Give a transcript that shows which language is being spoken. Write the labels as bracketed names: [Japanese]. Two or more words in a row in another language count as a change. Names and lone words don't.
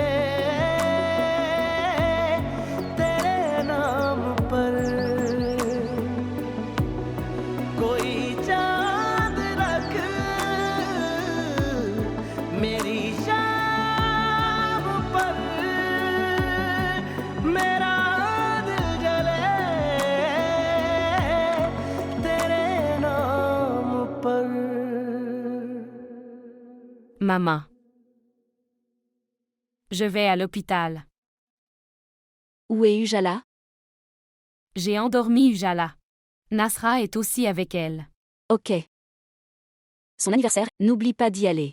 [Hindi] तेरे नाम पर कोई चांद रख मेरी शाम पर मेरा दिल जले तेरे नाम पर [French] Maman. Je vais à l'hôpital. Où est Ujala? J'ai endormi Ujala. Nasra est aussi avec elle. Ok. Son anniversaire, n'oublie pas d'y aller.